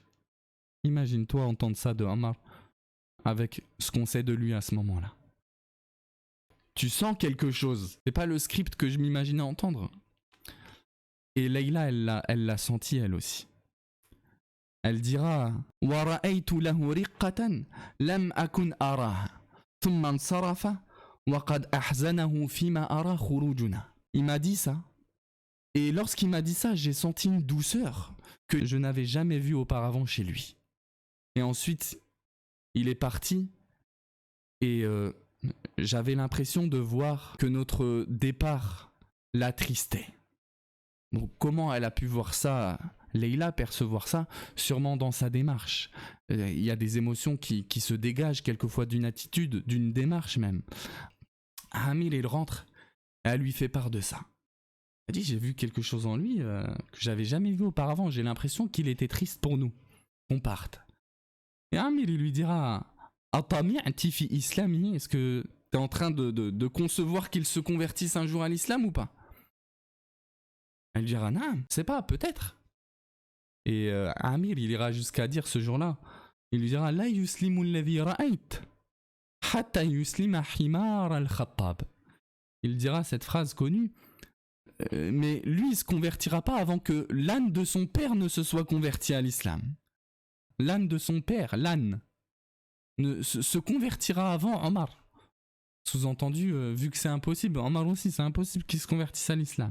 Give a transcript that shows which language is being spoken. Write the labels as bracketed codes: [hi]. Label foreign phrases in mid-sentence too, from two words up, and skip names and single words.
[fr] Imagine-toi entendre ça de Omar avec ce qu'on sait de lui à ce moment-là. Tu sens quelque chose. C'est pas le script que je m'imaginais entendre. Et Layla, elle l'a senti elle aussi. Elle dira « [ar] ورأيت له رقة لم أكن أراها ثم انصرف وقد أحزنه فيما أرى خروجنا [fr] » Il m'a dit ça. Et lorsqu'il m'a dit ça, j'ai senti une douceur que je n'avais jamais vue auparavant chez lui. Et ensuite, il est parti et j'avais l'impression de voir que notre départ l'attristait. Donc comment elle a pu voir ça, Layla percevoir ça, sûrement dans sa démarche. Il y a des émotions qui se dégagent quelquefois d'une attitude, d'une démarche même. Amir, il rentre et elle lui fait part de ça. Elle dit, j'ai vu quelque chose en lui que j'avais jamais vu auparavant. J'ai l'impression qu'il était triste pour nous, qu'on parte. Et Amir, il lui dira, [ar] أطمعت في إسلامي, [fr] est-ce que tu es en train de concevoir qu'il se convertisse un jour à l'islam ou pas? Elle dira, non, c'est pas, peut-être. Et Amir, il ira jusqu'à dire ce jour-là, il lui dira, [ar] لا يسلم الذي رأيت حتى يسلم حمار الخطاب. [fr] Il dira cette phrase connue, mais lui, il ne se convertira pas avant que l'âne de son père ne se soit converti à l'islam. L'âne de son père, l'âne, se convertira avant Omar. Sous-entendu, vu que c'est impossible, Omar aussi, c'est impossible qu'il se convertisse à l'islam.